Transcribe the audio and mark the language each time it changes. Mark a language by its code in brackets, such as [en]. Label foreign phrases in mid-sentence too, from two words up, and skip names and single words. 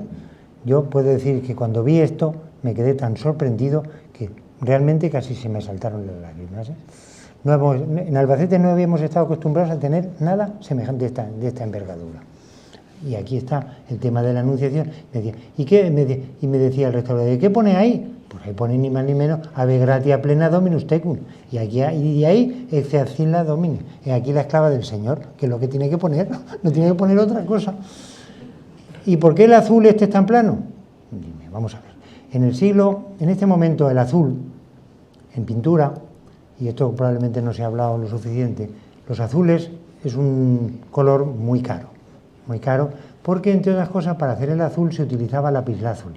[es] Yo puedo decir que cuando vi esto me quedé tan sorprendido que realmente casi se me saltaron las lágrimas. En Albacete no habíamos estado acostumbrados a tener nada semejante de esta envergadura. Y aquí está el tema de la Anunciación. Y me decía el restaurador, ¿qué pone ahí? Pues ahí pone ni más ni menos [la] Ave gratia plena Dominus tecum. [es] Y ahí [la] ecce ancilla Domini. [es] Y aquí la esclava del Señor, que es lo que tiene que poner, no tiene que poner otra cosa. ¿Y por qué el azul este es tan plano? Dime, vamos a ver. En este momento el azul, en pintura, y esto probablemente no se ha hablado lo suficiente, los azules es un color muy caro, porque entre otras cosas para hacer el azul se utilizaba lapislázuli.